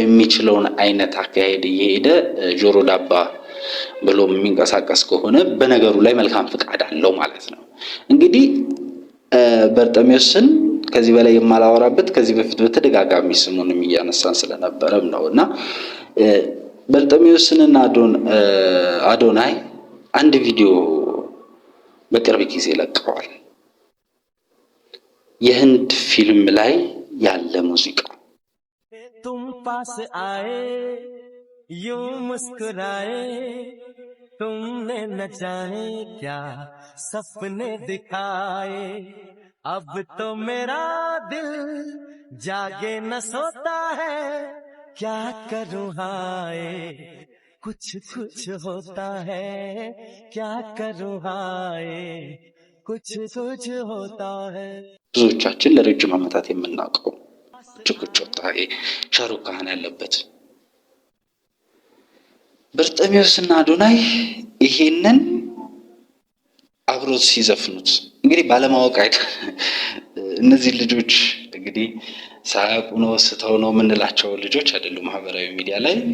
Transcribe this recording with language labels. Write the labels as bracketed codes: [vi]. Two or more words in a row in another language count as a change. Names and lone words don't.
[am] የሚችለውን አይነት አካሄድ እየሄደ ጆሮ ዳባ ብሎ የሚንቀሳቀስ ከሆነ በነገሩ ላይ መልካም ፍቃድ አለው ማለት ነው። እንግዲህ በርጣሚዎስን ከዚህ በላይ የማላወራበት ከዚህ በፊት በተደጋጋሚ ስሙንም እያነሳን ስለነበረም ነውና በርጣሚዎስንና አዶናይ አንድ ቪዲዮ በቅርብ ጊዜ ለቀዋል። የህንድ ፊልም ላይ ያለ ሙዚቃ [hi] तुम पास आए यूं मुस्कुराए तुमने न जाने क्या सपने दिखाए अब तो मेरा दिल जागे न सोता है क्या करूं हाय कुछ कुछ होता है क्या करूं हाय कुछ कुछ होता है [am] ብዙዎቻችን ለረጅም ዓመታት የምናውቀው ጭቅጭቅ ሻሩክ ካህን ያለበት በርጣሚዎስና አዶናይ ይሄንን አብሮት ሲዘፍኑት እንግዲህ ባለማወቅ አይደል። እነዚህ ልጆች እንግዲህ ሳያውቁ ነው ስተው ነው የምንላቸው ልጆች አይደሉም። ማህበራዊ ሚዲያ ላይ